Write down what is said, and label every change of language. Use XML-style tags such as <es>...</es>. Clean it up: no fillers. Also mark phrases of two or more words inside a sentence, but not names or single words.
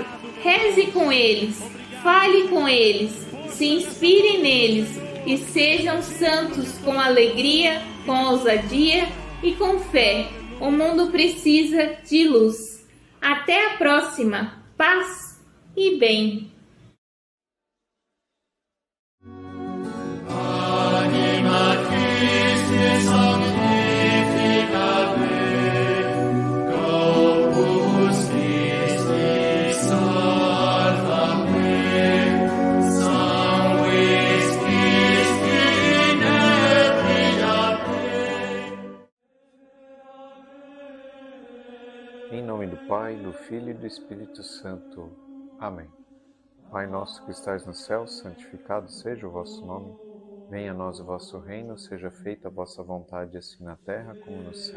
<pt>Reze com eles, fale com eles, se inspire neles e sejam santos com alegria, com ousadia e com fé. O mundo precisa de luz. Até a próxima. Paz e bem.</pt> <la>Anima Christi sanctifica me, Corpus Christi salva me, Sanguis Christi nebria me.</la> <pt>Em nome do Pai, do Filho e do Espírito Santo. Amém. Pai nosso que estais no céu, santificado seja o vosso nome. Venha a nós o vosso reino, seja feita a vossa vontade, assim na terra como no céu.</pt>